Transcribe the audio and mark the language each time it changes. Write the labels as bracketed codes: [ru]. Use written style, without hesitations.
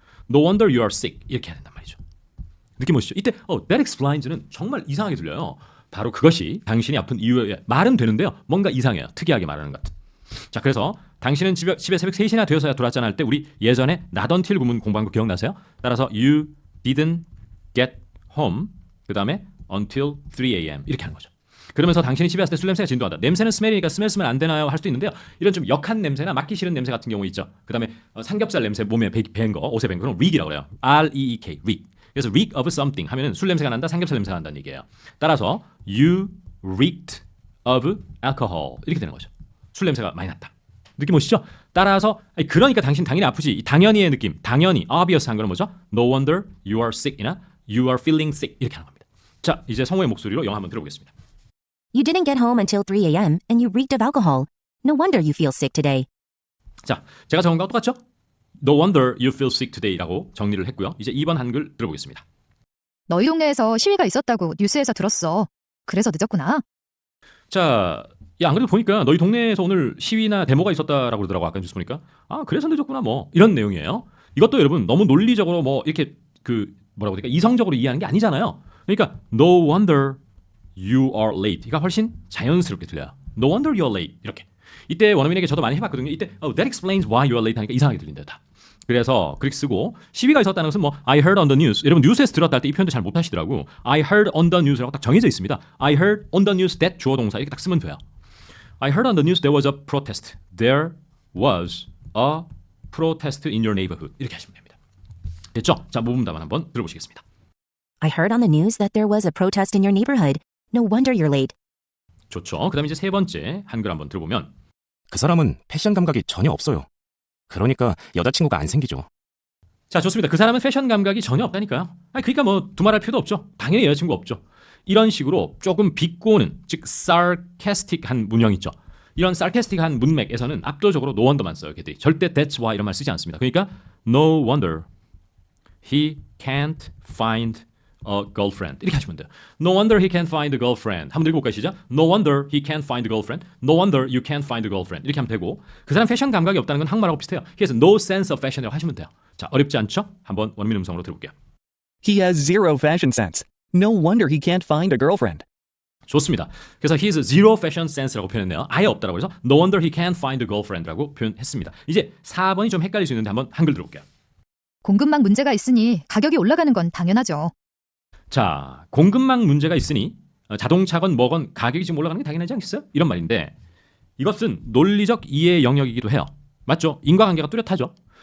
[en] No wonder you are sick. [ko] 이렇게 해야 된단 말이죠. 느낌 오시죠? 이때 that explains는 정말 이상하게 들려요. 바로 그것이 당신이 아픈 이유에 말은 되는데요. 뭔가 이상해요. 특이하게 말하는 것 같은. 자, 그래서 당신은 집에 새벽 3시나 되어서야 돌아왔잖아 할 때 우리 예전에 not until 구문 공부한 거 기억나세요? 따라서 [en] you didn't get home [ko] 그 다음에 [en] until 3 a.m. [ko] 이렇게 하는 거죠. 그러면서 당신이 집에 왔을 때 술 냄새가 진동한다. 냄새는 스멜이니까 스멜 쓰면 안 되나요? 할 수도 있는데요. 이런 좀 역한 냄새나 맡기 싫은 냄새 같은 경우 있죠. 그 다음에 삼겹살 냄새 몸에 밴 거, 옷에 밴 거는 reek이라고 그래요. [en] R-E-E-K, reek. [ko] 그래서 reek of something 하면은 술 냄새가 난다, 삼겹살 냄새가 난다는 얘기예요. 따라서 [en] you reeked of alcohol [ko] 이렇게 되는 거죠. 술 냄새가 많이 났다. 느낌 오시죠? 따라서 그러니까 당신 당연히 아프지. 이 당연히의 느낌, 당연히 obvious 한 거는 뭐죠? [en] No wonder you are sick이나 you are feeling sick [ko] 이렇게 하는 겁니다. 자, 이제 성우의 목소리로 영어 한번 들어보겠습니다. [en] You didn't get home until 3 a.m. and you reeked of alcohol. No wonder you feel sick today. [ko] 자, 제가 적은 거랑 똑같죠? [en] No wonder you feel sick today라고 [ko] 정리를 했고요. 이제 2번 한글 들어보겠습니다. 너희 동네에서 시위가 있었다고 뉴스에서 들었어. 그래서 늦었구나. 자, 안 그래도 보니까 너희 동네에서 오늘 시위나 데모가 있었다라고 그러더라고. 아까 뉴스 보니까. 그래서 늦었구나 뭐 이런 내용이에요. 이것도 여러분 너무 논리적으로 뭐 이렇게 뭐라고 그럴까 이성적으로 이해하는 게 아니잖아요. 그러니까 [en] no wonder you are late. [ko] 이가 훨씬 자연스럽게 들려요. [en] No wonder you are late. [ko] 이렇게. 이때 원어민에게 저도 많이 해봤거든요. 이때 [en] that explains why you are late [ko] 하니까 이상하게 들린대요. 다. 그래서 그렇게 쓰고 시비가 있었다는 것은 뭐 [en] I heard on the news. [ko] 여러분 뉴스에서 들었다 할 때 이 표현도 잘 못하시더라고. [en] I heard on the news라고 [ko] 딱 정해져 있습니다. [en] I heard on the news that [ko] 주어 동사 이렇게 딱 쓰면 돼요. [en] I heard on the news there was a protest. There was a protest in your neighborhood. [ko] 이렇게 하시면 됩니다. 됐죠? 자, 모범 답안 한번 들어보시겠습니다. [en] I heard on the news that there was a protest in your neighborhood. No wonder you're late. [ko] 좋죠. 그다음에 이제 세 번째 한글 한번 들어보면 그 사람은 패션 감각이 전혀 없어요. 그러니까 여자친구가 안 생기죠. 자, 좋습니다. 그 사람은 패션 감각이 전혀 없다니까요. 아니, 그러니까 뭐 두말할 필요도 없죠. 당연히 여자친구 없죠. 이런 식으로 조금 비꼬는, 즉 sarcastic한 문형 있죠. 이런 sarcastic한 문맥에서는 압도적으로 no wonder만 써요. 걔들이 절대 that's why 이런 말 쓰지 않습니다. [en] 그러니까 no wonder he can't find a girlfriend [ko] 이렇게 하시면 돼요. [en] No wonder he can't find a girlfriend. [ko] 한번 읽어볼까요? 시작. [en] No wonder he can't find a girlfriend. No wonder you can't find a girlfriend. [ko] 이렇게 하면 되고 그 사람 패션 감각이 없다는 건 한국말하고 비슷해요. [en] He has no sense of fashion이라고 [ko] 하시면 돼요. 자, 어렵지 않죠? 한번 원어민 음성으로 들어볼게요. [en] He has zero fashion sense. No wonder he can't find a girlfriend. [ko] 좋습니다. 그래서 [en] he is zero fashion sense라고 표현했네요. [ko] 아예 없다라고 해서 [en] no wonder he can't find a girlfriend라고 [ko] 표현했습니다. 이제 4번이 좀 헷갈릴 수 있는데 한번 한글 들어볼게요. 공급망 문제가 있으니 가격이 올라가는 건 당연하죠. 자, 공급망 문제가 있으니 자동차건 뭐건 가격이 지금 올라가는 게 당연하지 않겠어요? 이런 말인데 이것은 논리적 이해 영역이기도 해요. 맞죠? 인과관계가 뚜렷하죠.